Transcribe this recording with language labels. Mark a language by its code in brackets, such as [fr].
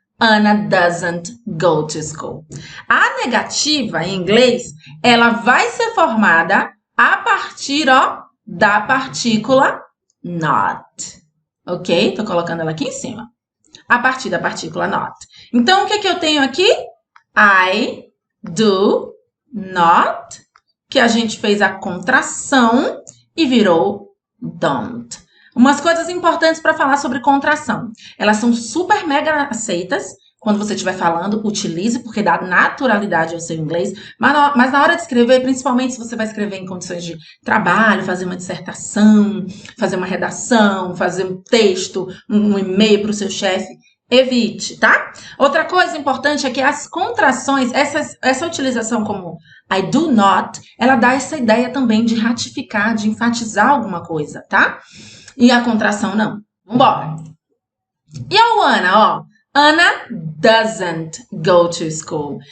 [en] Anna doesn't go to school. [pt] A negativa, em inglês, ela vai ser formada a partir, ó, da partícula not. Ok? Tô colocando ela aqui em cima. A partir da partícula not. Então, o que eu tenho aqui? I do not, que a gente fez a contração e virou don't. Umas coisas importantes para falar sobre contração. Elas são super mega aceitas. Quando você estiver falando, utilize, porque dá naturalidade ao seu inglês. Mas na hora de escrever, principalmente se você vai escrever em condições de trabalho, fazer uma dissertação, fazer uma redação, fazer um texto, um e-mail para o seu chefe, evite, tá? Outra coisa importante é que as contrações, essa utilização como I do not, ela dá essa ideia também de ratificar, de enfatizar alguma coisa, tá? E a contração não. Vambora. E a Ana, ó. [en] Anna doesn't go to school.